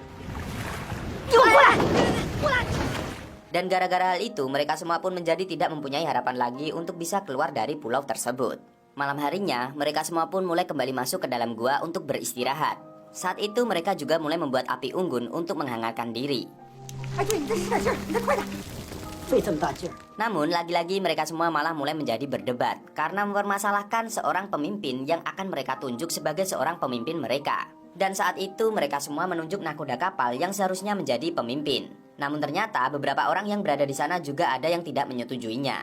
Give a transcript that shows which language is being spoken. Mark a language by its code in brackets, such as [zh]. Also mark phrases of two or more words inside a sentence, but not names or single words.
[id] Dan gara-gara hal itu, mereka semua pun menjadi tidak mempunyai harapan lagi untuk bisa keluar dari pulau tersebut. Malam harinya, mereka semua pun mulai kembali masuk ke dalam gua untuk beristirahat. Saat itu mereka juga mulai membuat api unggun untuk menghangatkan diri. [zh] 费这么大劲儿。 [id] Namun lagi-lagi mereka semua malah mulai menjadi berdebat karena mempermasalahkan seorang pemimpin yang akan mereka tunjuk sebagai seorang pemimpin mereka. Dan saat itu mereka semua menunjuk nakoda kapal yang seharusnya menjadi pemimpin. Namun ternyata beberapa orang yang berada di sana juga ada yang tidak menyetujuinya.